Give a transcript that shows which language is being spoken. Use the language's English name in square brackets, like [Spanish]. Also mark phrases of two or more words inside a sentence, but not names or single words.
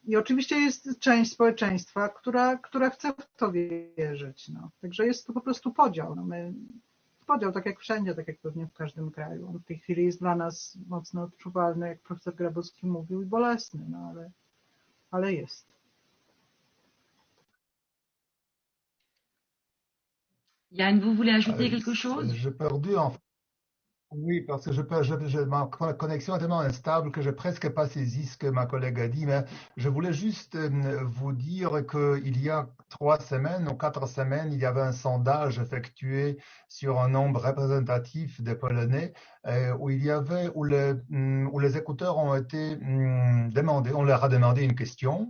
[Polish] I oczywiście jest część społeczeństwa, która chce w to wierzyć. No. Także jest to po prostu podział. No podział tak jak wszędzie, tak jak pewnie w każdym kraju. On w tej chwili jest dla nas mocno odczuwalny, jak profesor Grabowski mówił, i bolesny, no ale jest. [French] Yann, vous voulez ajouter quelque chose? J'ai perdu en fait. Oui, parce que ma connexion est tellement instable que je n'ai presque pas saisi ce que ma collègue a dit, mais je voulais juste vous dire qu'il y a 3 semaines ou 4 semaines, il y avait un sondage effectué sur un nombre représentatif des Polonais où les écouteurs ont été demandés, on leur a demandé une question.